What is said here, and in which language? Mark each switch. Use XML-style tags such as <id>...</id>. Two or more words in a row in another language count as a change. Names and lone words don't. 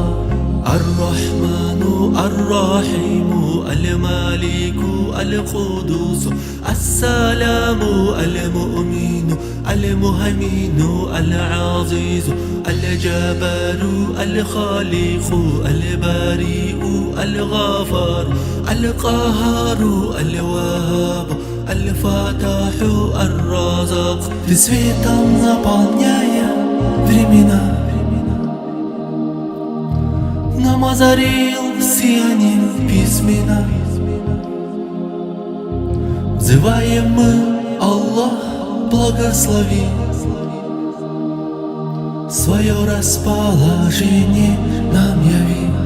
<ar>الرحمن الرحيم المالك القدوس السلام المؤمن المهيمن العزيز الجبار الخالق البريء الغفار القهار الوهاب الفاتح الرازق.</ar> <ru>Ты светом наполняя времена, нам озарил сиянием письмена. Взываем мы, Аллах, благослови, свое расположение нам яви.</ru>